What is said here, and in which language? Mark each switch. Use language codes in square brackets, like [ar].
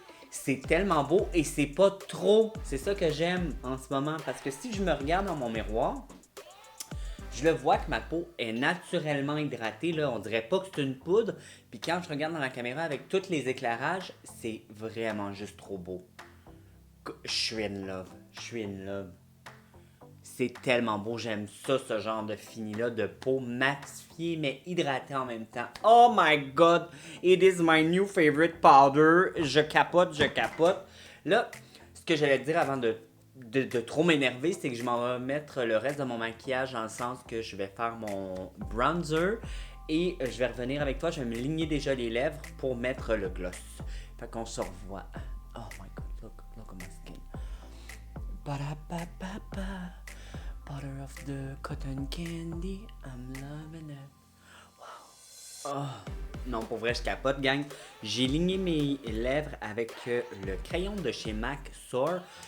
[fr] C'est tellement beau et c'est pas trop. C'est ça que j'aime en ce moment parce que si je me regarde dans mon miroir, je le vois que ma peau est naturellement hydratée, là. On dirait pas que c'est une poudre. Puis quand je regarde dans la caméra avec tous les éclairages, c'est vraiment juste trop beau. Je suis [en] in love. [fr] C'est tellement beau, j'aime ça, ce genre de fini-là, de peau matifiée mais hydratée en même temps. [en] Oh my god, it is my new favorite powder. [fr] Je capote. Là, ce que j'allais te dire avant de trop m'énerver, c'est que je m'en vais mettre le reste de mon maquillage dans le sens que je vais faire mon bronzer et je vais revenir avec toi, je vais me ligner déjà les lèvres pour mettre le gloss. Fait qu'on se revoit. [en] Oh my god, look at my skin. Ba-da-ba-ba-ba. Butter of the cotton candy, I'm loving it. Wow. [fr] Oh, non, pour vrai, je capote, gang. J'ai ligné mes lèvres avec le crayon de chez MAC Soar.